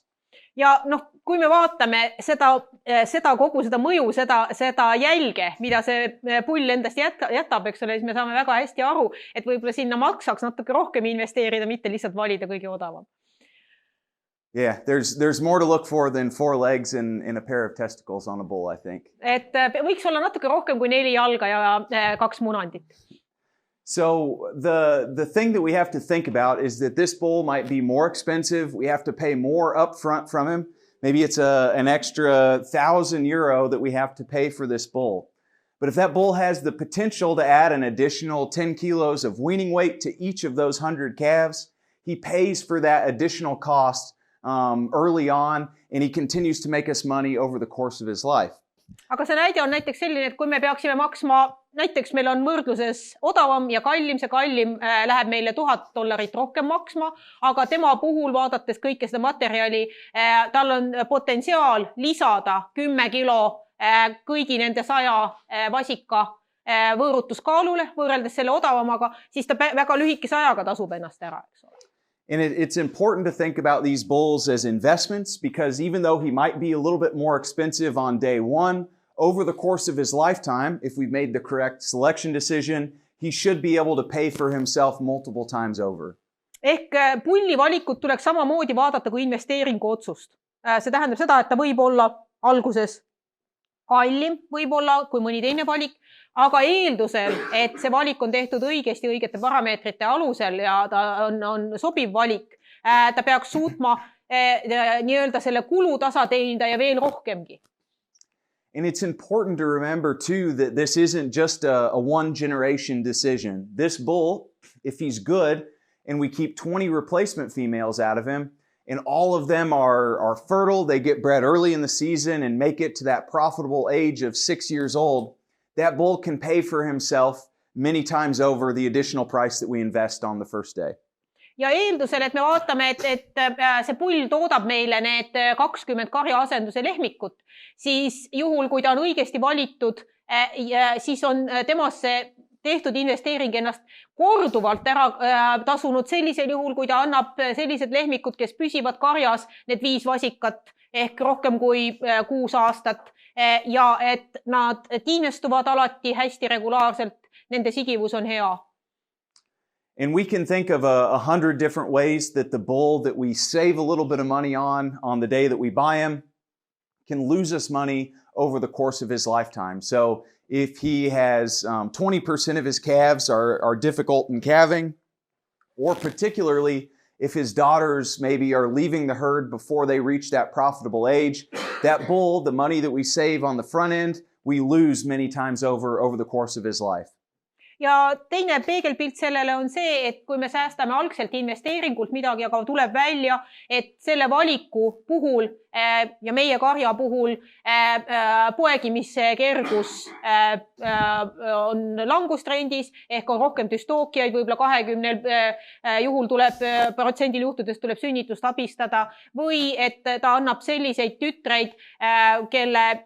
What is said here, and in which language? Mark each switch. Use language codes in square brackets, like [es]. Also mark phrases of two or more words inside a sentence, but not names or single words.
[et] Ja kui me vaatame seda kogu seda mõju, seda jälge, mida see pull endast jätab, eks ole, siis me saame väga hästi aru, et võib-olla sinna maksaks natuke rohkem investeerida, mitte lihtsalt valida kõige odavam. [en] Yeah, there's more to look for than 4 legs and a pair of testicles on a bull, I think. [et] Et võiks olla natuke rohkem kui 4 jalga ja 2 munandit. [en] So the thing that we have to think about is that this bull might be more expensive. We have to pay more upfront from him. Maybe it's an extra €1,000 that we have to pay for this bull. But if that bull has the potential to add an additional 10 kilos of weaning weight to each of those 100 calves, he pays for that additional cost early on, and he continues to make us money over the course of his life. [et] Aga see näide on näiteks selline, et kui me peaksime maksma, näiteks meil on võrdluses odavam ja kallim, see kallim läheb meile $1,000 rohkem maksma, aga tema puhul vaadates kõike seda materjali, tal on potentsiaal lisada 10 kilo kõigi nende 100 vasika võõrutuskaalule, võrreldes selle odavamaga, siis ta väga lühikese ajaga tasub ennast ära, eks ole. [en] And it's important to think about these bulls as investments because even though he might be a little bit more expensive on day one, over the course of his lifetime, if we've made the correct selection decision, he should be able to pay for himself multiple times over. [et] Ehk pulli valikut tuleks samamoodi vaadata kui investeeringu otsust. See tähendab seda, et ta võib olla alguses kallim, võib olla kui mõni teine valik, aga eeldusel, et see valik on tehtud õigesti õigete parameetrite alusel ja ta on sobiv valik, ta peaks suutma nii-öelda selle kulutasa teenida ja veel rohkemgi. [en] And it's important to remember too that this isn't just a one generation decision. This bull, if he's good and we keep 20 replacement females out of him and all of them are fertile, they get bred early in the season and make it to that profitable age of 6 years old, that bull can pay for himself many times over the additional price that we invest on the first day. [et] Ja eeldusel, et me vaatame, et see pull toodab meile need 20 karja asenduse lehmikut, siis juhul, kui ta on õigesti valitud, siis on temasse tehtud investeering ennast korduvalt ära tasunud sellisel juhul, kui ta annab sellised lehmikud, kes püsivad karjas, need 5 vasikat ehk rohkem kui 6 aastat ja et nad tiinestuvad alati hästi regulaarselt, nende sigivus on hea. [en] And we can think of 100 different ways that the bull that we save a little bit of money on the day that we buy him can lose us money over the course of his lifetime. So if he has 20% of his calves are difficult in calving, or particularly if his daughters maybe are leaving the herd before they reach that profitable age, that bull, the money that we save on the front end, we lose many times over the course of his life. [et] Ja teine peegelpilt sellele on see, et kui me säästame algselt investeeringult midagi, aga tuleb välja, et selle valiku puhul ja meie karja puhul poegimise kergus on langustrendis ehk on rohkem düstookiaid, võib-olla 20 juhul protsendil juhtudest tuleb sünnitust abistada või et ta annab selliseid tütreid, kelle